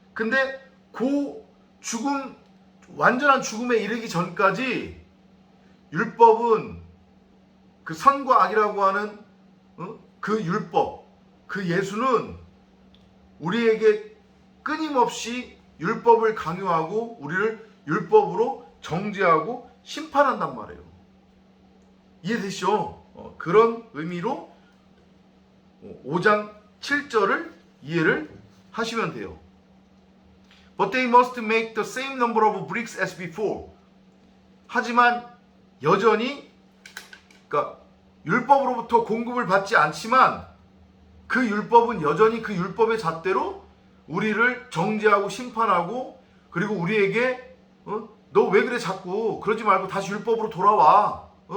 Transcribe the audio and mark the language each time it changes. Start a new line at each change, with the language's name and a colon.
Korean: 근데 그 죽음, 완전한 죽음에 이르기 전까지 율법은 그 선과 악이라고 하는 그 율법, 그 예수는 우리에게 끊임없이 율법을 강요하고 우리를 율법으로 정죄하고 심판한단 말이에요. 이해되시죠? 그런 의미로 5장 7절을 이해를 하시면 돼요.
English: But they must make the same number of bricks as before.
Korean: 하지만 여전히 그러니까 율법으로부터 공급을 받지 않지만 그 율법은 여전히 그 율법의 잣대로 우리를 정죄하고 심판하고 그리고 우리에게 너 왜 그래 자꾸 그러지 말고 다시 율법으로 돌아와.